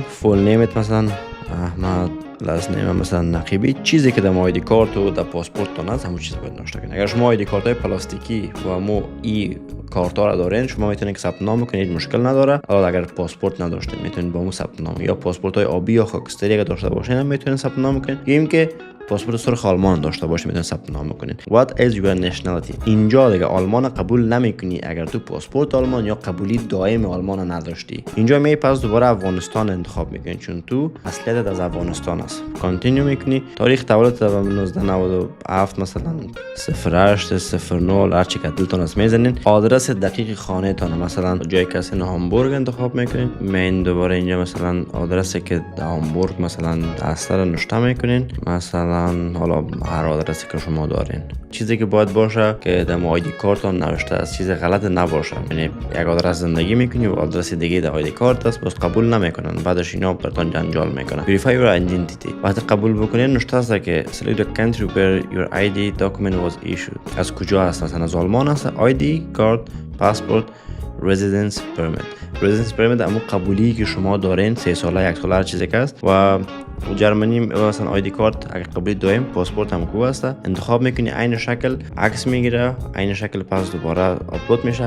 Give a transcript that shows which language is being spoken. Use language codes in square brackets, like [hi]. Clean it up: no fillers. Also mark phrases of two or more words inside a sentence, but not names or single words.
[en] full name [fa] مثلا احمد، [en] last name [fa] مثلا نقیبی، چیزی که در [en] ID card [fa] و در پاسپورت تون هست همون چیز باید نوشته کنید. اگر شما [en] ID card [fa] های پلاستیکی و مو ای کارت ها را دارین شما میتونید که ثبت نام بکنید، مشکل نداره. حالا اگر پاسپورت نداشتین میتونید با مو ثبت نام، یا پاسپورت های آبی یا خاکستری اگر داشته باشین میتونید ثبت نام بکنید. میگیم که پاسپورت سرخ آلمان داشته باشی میتونید ثبت نام کنین. [en] What is your nationality؟ [fa] اینجا دیگه آلمان قبول نمیکنی اگر تو پاسپورت آلمان یا قبولی دائم آلمان نداشتی. اینجا می پس دوباره افغانستان انتخاب میکنی چون تو اصلیت از افغانستان است. کانتینیو میکنی. تاریخ تولدت 1997 مثلا 08 09 هر چی که دلتون است میزنین. آدرس دقیق خانه تان مثلا جای کسی هامبورگ انتخاب میکنین. من دوباره اینجا مثلا آدرسی که هامبورگ مثلا اصلا نوشته میکنین، مثلا حالا هر آدرسی که شما دارین. چیزی که باید باشه که در آیدی کارتون نوشته است، چیز غلط نباشه. یعنی یک آدرس زندگی میکنی و آدرس دیگه در [en] ID card [fa] است، بس قبول نمیکنن، بعدش اینا براتون جنجال میکنن. [en] Verify your identity. [fa] وقتی قبول بکنین نوشته است که [en] select the country where your ID document was issued. [fa] از کجا هست؟ مثلا از آلمان است. [en] ID card, [fa] پاسپورت، [en] residence permit [fa] همون قبولی که شما دارین 3 ساله 1 ساله هر چیزی که است. و جرمنی مثلا [en] ID card [fa] اگه قبولی دایم، پاسپورت هم خوب است، انتخاب میکنی عین شکل عکس میگیره، عین شکل پس دوباره آپلود میشه.